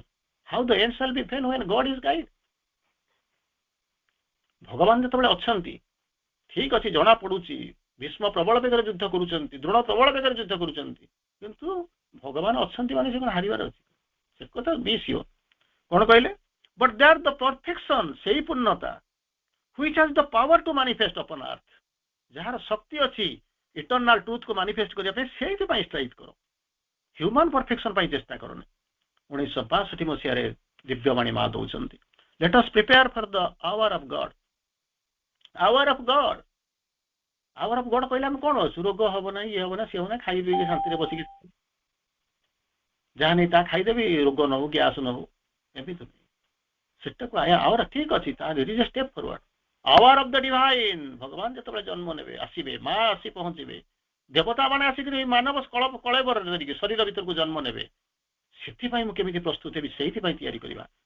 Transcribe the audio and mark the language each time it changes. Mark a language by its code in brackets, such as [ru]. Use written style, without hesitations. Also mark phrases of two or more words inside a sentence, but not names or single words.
[en] How the end shall be fail when God is guide. [or] ଭଗବାନ ଯେତେବେଳେ ଅଛନ୍ତି, ଠିକ ଅଛି ଜଣା ପଡୁଛି ଭୀଷ୍ମ ପ୍ରବଳ ବେଗରେ ଯୁଦ୍ଧ କରୁଛନ୍ତି, ଦ୍ରୋଣ ପ୍ରବଳ ବେଗରେ ଯୁଦ୍ଧ କରୁଛନ୍ତି, କିନ୍ତୁ ଭଗବାନ ଅଛନ୍ତି ମାନେ ସେ କ'ଣ ହାରିବାର ଅଛି? ସେ କଥା ବି ସିଓର। କ'ଣ କହିଲେ? [en] But they are the perfection, [or] ସେଇ ପୂର୍ଣ୍ଣତା [en] which has the power to manifest upon earth, [or] ଯାହାର ଶକ୍ତି ଅଛି [en] eternal truthକୁ manifest [or] କରିବା ପାଇଁ, ସେଇଥିପାଇଁ ଷ୍ଟ୍ରାଇକ୍ କର। [en] human perfection [or] ପାଇଁ ଚେଷ୍ଟା କରନି। 1962 ମସିହାରେ ଦିବ୍ୟବାଣୀ ମା ଦଉଛନ୍ତି, [en] let us prepare for the hour of God। hour of God, hour of God [or] କହିଲେ ଆମେ କ'ଣ ଅଛୁ? ରୋଗ ହବ ନାହିଁ, ଇଏ ହବ ନା, ସିଏ ହବ ନା, ଖାଇ ପିଇକି ଶାନ୍ତିରେ ବସିକି ଯାହା ନେଇ ତାହା ଖାଇଦେବି, ରୋଗ ନ ହଉ, ଗ୍ୟାସ ନ ହଉ, ଏମିତି ସେଟାକୁ ଆୱାର ଠିକ ଅଛି, ତାର [en] is a step forward. hour of the Divine, [or] ଭଗବାନ ଯେତେବେଳେ ଜନ୍ମ ନେବେ, ଆସିବେ, ମା ଆସି ପହଞ୍ଚିବେ, ଦେବତା ମାନେ ଆସିକି ମାନବ କଳେବର ଧରିକି ଶରୀର ଭିତରକୁ ଜନ୍ମ ନେବେ, ସେଥିପାଇଁ ମୁଁ କେମିତି ପ୍ରସ୍ତୁତ ହେବି, ସେଇଥିପାଇଁ ତିଆରି କରିବା।